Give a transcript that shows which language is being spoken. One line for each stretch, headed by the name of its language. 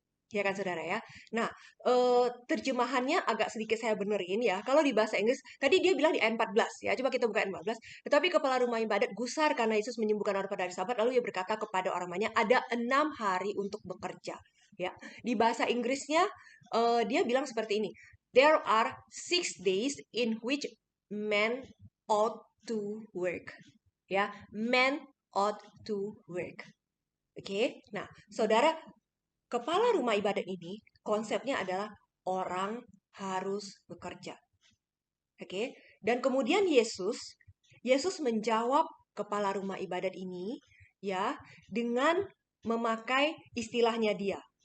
Indonesian: Ya kan saudara ya. Nah, terjemahannya agak sedikit saya benerin ya. Kalau di bahasa Inggris, tadi dia bilang di ayat 14 ya. Coba kita buka ayat 14. Tetapi kepala rumah ibadat gusar karena Yesus menyembuhkan orang pada hari Sabat. Lalu ia berkata kepada orang banyak, ada 6 hari untuk bekerja. Ya, di bahasa Inggrisnya dia bilang seperti ini.
English: There are 6 days in which men ought to work. Ya, men ought to work. Oke.
Indonesian: Nah, saudara, kepala rumah ibadat ini konsepnya adalah orang harus bekerja. Oke. Dan kemudian Yesus menjawab kepala rumah ibadat ini ya dengan memakai istilahnya dia.